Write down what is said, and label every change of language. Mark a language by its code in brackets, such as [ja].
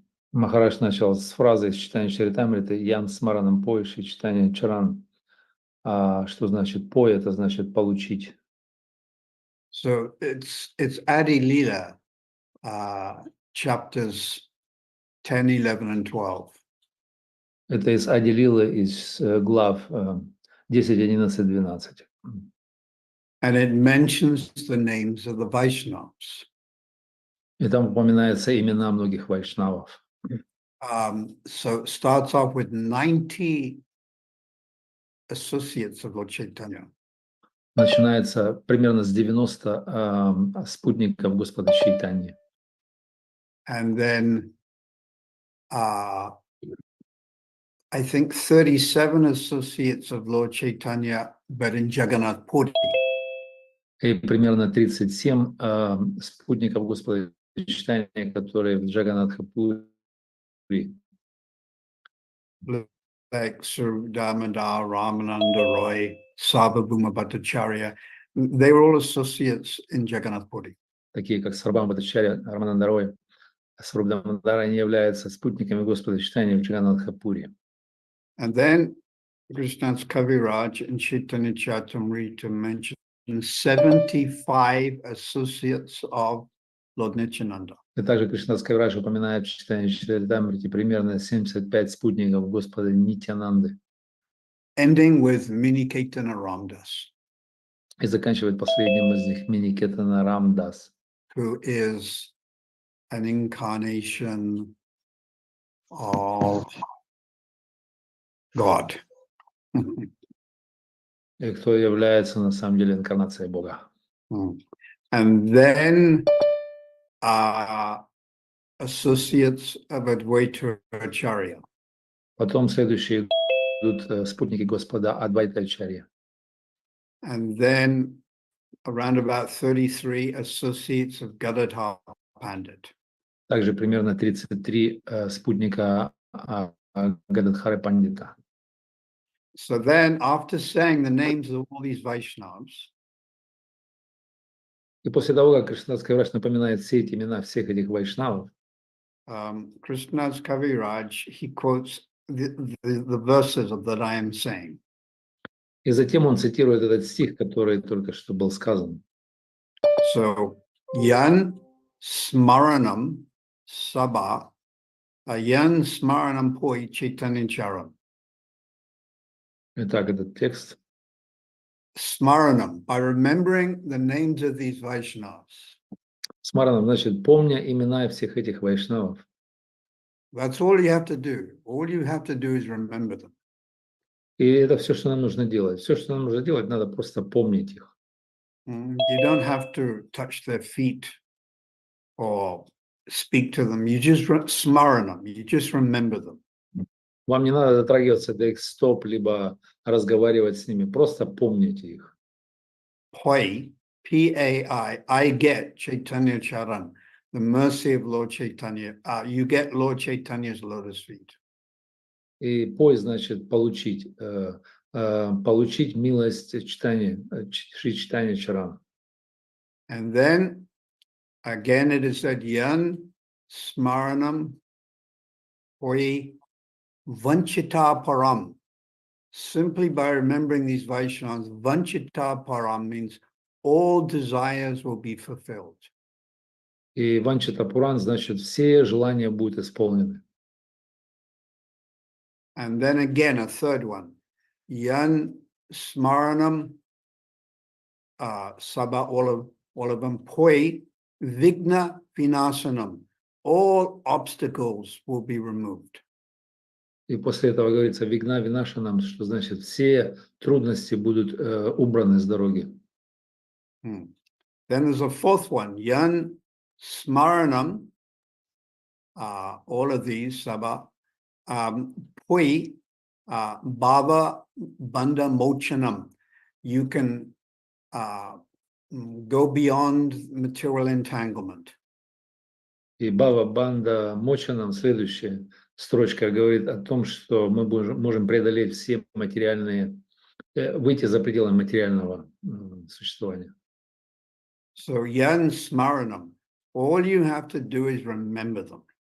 [ru] Махарадж начал с фразы из читания Чаритамриты [sa] «Ян смаранам поиши читание чаран». [ru] Что значит «пой»? Это значит «получить». [en] So it's Adi Lila, chapters 10, 11, and 12. [ru] Это из Ади Лилы, из глав 10, 11, 12. [en] And it mentions the names of the Vaishnavas. [ru] И там упоминаются имена многих вайшнавов. [en] So it starts off with 90 associates of Lord Chaitanya. [ru] Начинается примерно с 90 спутников Господа Чайтаньи. [en] And then I think 37 associates of Lord Chaitanya, but in Jagannath Puri. [ru] И примерно 37 спутников Господа Чайтаньи, которые в Джаганатхапури. [en] Like Sir Damodar, Ramananda Roy, Sarvabhauma Bhattacharya, they were all associates in Jagannath Puri. [ru] Такие как Сарвабхаума Бхаттачарья, Рамананда Рой, Сварубдамадар, они являются спутниками Господа Чайтаньи в Джаганатхапури. [en] And then Krishna's Kaviraj and Chaitanya Charitamrita mention 75 associates of Lord Nityananda. [ru] И также Кришнадас Кавирадж упоминает в читании Чаритамрити примерно 75 спутников Господа Нитянанды. [en] Ending with Mini Caitanya Ramdas. [ru] И заканчивает последним из них Миникетана Рамдас, [en] who is an incarnation of God. [ru] и кто является на самом деле инкарнацией Бога. [en] And then associates of Advaita Acharya. [ru] Потом следующие идут спутники Господа Адвайта-ачарья. [en] And then around about 33 associates of Gadadhar Pandit. [ru] Также примерно 33 спутника Гададхары Пандита. [en] So then, after saying the names of all these Vaishnavas, [ru] И после того, как Кришнадас Кавирaj напоминает все эти имена всех этих вайшнавов, [en] Krishnadas Kaviraj, he quotes the verses that I am saying. [ru] и затем он цитирует этот стих, который только что был сказан. [en] So, [sa] Yan Smaranam Sabha, Yan Smaranam Poi Chaitanyacharam. [ru] Итак, этот текст. [en] Smaranam, by remembering the names of these Vaishnavas. [ru] Смараном, значит, помня имена всех этих вайшнавов. [en] That's all you have to do. All you have to do is remember them. [ru] И это все, что нам нужно делать. Все, что нам нужно делать, надо просто помнить их. [en] You don't have to touch their feet or speak to them. You just smaranam. You just remember them. [ru] Вам не надо дотрагиваться до их стоп, либо разговаривать с ними. Просто помните их. [en] Pai, P-A-I, I get Chaitanya Charan, the mercy of Lord Chaitanya. You get Lord Chaitanya's lotus feet. [ru] И пой значит получить. Получить милость читания, Шри Чайтанья Чарана. [en] And then, again, it is said, [sa] Yan Smaranam Poi Vanchita Param. [en] Simply by remembering these Vaishnavas, Vanchita Param means all desires will be fulfilled. [ru] И Ванчита Пуран значит все желания будут исполнены. [en] And then again, a third one, [sa] Yan Smaranam Sabha, [en] all of them, [sa] Poi Vigna Vinasanam. [en] All obstacles will be removed. [ru] И после этого говорится Вигна Винашанам, что значит все трудности будут убраны с дороги. [en] Then there's a fourth one, [sa] Yan Smaranam, [en] all of these, [sa] Sabha, Pui, Bhava Bandha Mochanam. [en] You can go beyond material entanglement. [ru] И Бава Банда Мочанам, следующая строчка, говорит о том, что мы можем преодолеть все материальные, выйти за пределы материального существования. [en] So [sa] Yan Smaranam, [en] all you have to do is remember them.